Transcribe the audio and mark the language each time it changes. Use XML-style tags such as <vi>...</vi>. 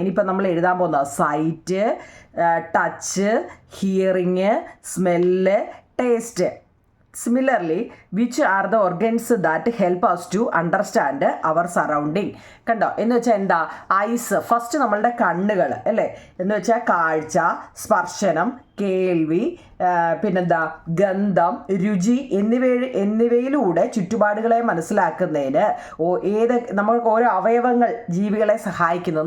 <ml>ഇനിയിപ്പോൾ നമ്മൾ എഴുതാൻ പോകുന്നത് site, touch, hearing, smell, taste.</ml> <en>Similarly, which are the organs that help us to understand our surrounding?</en> <ml>കണ്ടോ, എന്ന് വെച്ചാൽ എന്താ, ഐസ് ഫസ്റ്റ്, നമ്മളുടെ കണ്ണുകൾ അല്ലേ, എന്ന് വെച്ചാൽ കാഴ്ച, സ്പർശനം, കേൾവി, പിന്നെന്താ ഗന്ധം, രുചി എന്നിവയിലൂടെ ചുറ്റുപാടുകളെ മനസ്സിലാക്കുന്നതിന് നമ്മൾക്ക് ഓരോ അവയവങ്ങൾ ജീവികളെ സഹായിക്കുന്നു.</ml>